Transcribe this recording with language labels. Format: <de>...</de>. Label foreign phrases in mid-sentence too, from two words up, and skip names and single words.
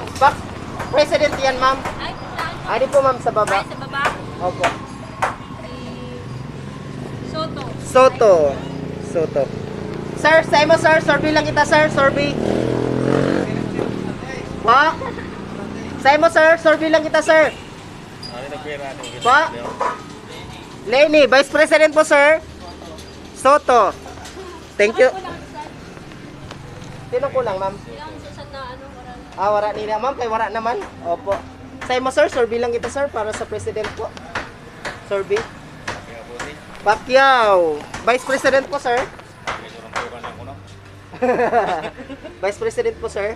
<tl>President yan, ma'am. Ay, saan?</tl> <bik>Adi po, ma'am, sa baba.</bik> <tl>Ay, sa baba. Opo. Si Soto.</tl> <bik>Soto. Sir, say mo, sir. Survey lang kita, sir. Survey. Pa? Say mo, sir. Survey lang kita, sir. Pa? Lenny,</bik> <en>Vice President</en> <bik>po, sir. Soto.</bik> <en>Thank you.</en> <tl>Sino kulang, ma'am? Yung susan na ano, wala.</tl> <bik>Wara nila, ma'am. Kay wara naman. Opo. Say mo, sir. Survey lang kita, sir, para sa president po. Survey. Pacquiao.</bik> <en>Vice President</en> <bik>po, sir.</bik> <en>Vice President</en> <bik>po, sir.</bik>